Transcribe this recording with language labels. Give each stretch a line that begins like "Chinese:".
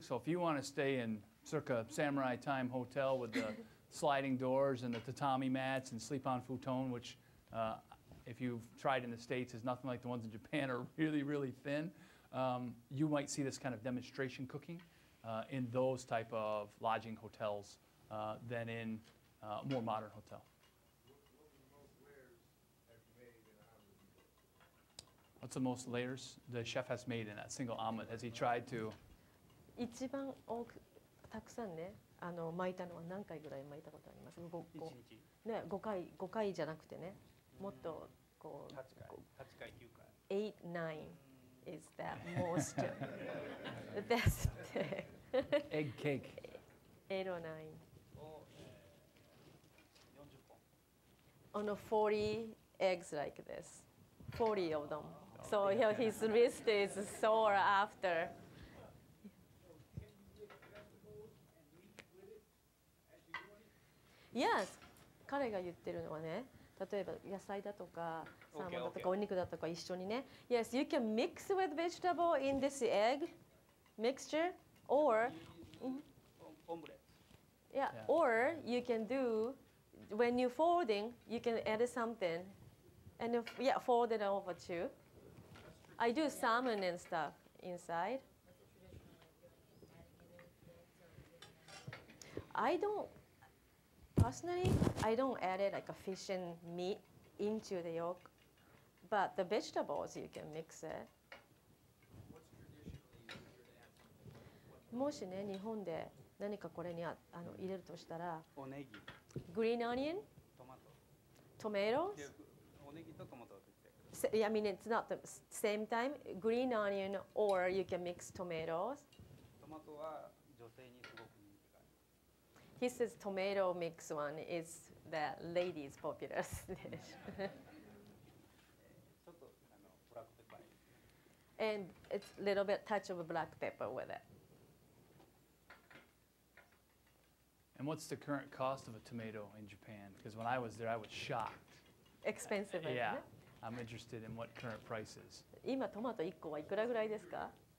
English: So if you want to stay in circa samurai time hotel with the sliding doors and the tatami mats and sleep on futon, which if you've tried in the States is nothing like the ones in Japan, are really, really thin, you might see this kind of demonstration cooking in those type of lodging hotels than in a more modern hotel. What's the most layers the chef has made in that single omelet? Has he tried to?
Japanese: 一番多くたくさんね、巻いたのは何回ぐらい巻いたことあります？ 1日ね、5回じゃなくてね、もっとこう 8回9回
English: 8, 9 is that most the best Egg cake. 8 or 9
Japanese: を、40本
English: on a 40 eggs like this, 40 of them. So his wrist is sore after.
Japanese: Yes, 彼が言ってるのはね、例えば野菜だとかサーモンだとかお肉だとか一緒にね。
English: Yes, you can mix with vegetable in this egg mixture, or
Japanese: オムレ
English: yeah, Yeah. or you can do when you're folding, you can add something, and fold it over too. I do salmon and stuff inside. I don't. Personally, I don't add it like a fish and meat into the yolk, but the vegetables you can mix it.
Japanese: もしね、日本で何かこれに入れるとしたら、おネギ
English: green onion,
Japanese: トマト
English: tomatoes.
Japanese: でおネギとトマトがついてる
English: I mean, it's not the same time. Green onion, or you can mix tomatoes.
Japanese: トマトは女性にすごく人気がある
English: He says tomato mix one is the ladies' popular dish.
Japanese: ちょっとブラックペッパーに
English: And it's a little bit touch of black pepper with it. And what's the current cost of a tomato in Japan? Because when I was there, I was shocked. Expensive. isn't Yeah, it? I'm interested in what current price is.
Japanese: 今トマト1個はいくらぐらいですか？